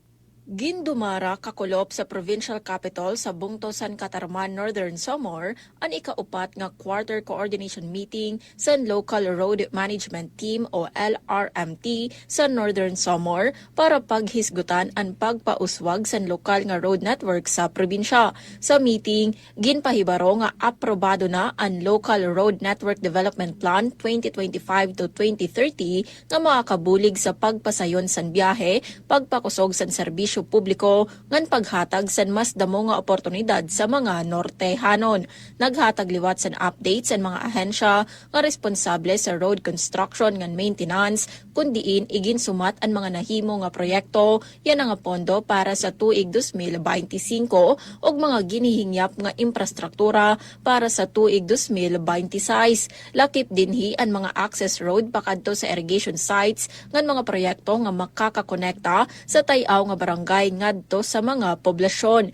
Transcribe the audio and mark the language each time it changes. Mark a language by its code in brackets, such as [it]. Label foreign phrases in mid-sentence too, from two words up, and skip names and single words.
[war] Gindumara kakulop sa provincial capital sa Bungtosan, Katarman, Northern Samar ang ikaupat nga quarter coordination meeting sa Local Road Management Team o LRMT sa Northern Samar para paghisgutan ang pagpauswag sa lokal nga road network sa probinsya. Sa meeting, ginpahibaro nga aprobado na ang Local Road Network Development Plan 2025 to 2030 nga makakabulig sa pagpasayon san biyahe, pagpakusog san serbisyo publiko ngan paghatag san mas damo nga oportunidad sa mga Nortehanon. Naghatag liwat san updates san mga ahensya nga responsable sa [en] road construction [war] ngan maintenance kundiin igin sumat ang mga nahimo nga proyekto yan nga pondo para sa tuig 2025 ug mga ginihingyap nga infrastruktura para sa tuig 2026. Lakip dinhi ang mga [en] access road [war] pakadto sa [en] irrigation sites [war] ngan mga proyekto nga makakakonekta sa tay-aw nga barangay ngadto sa mga poblasyon.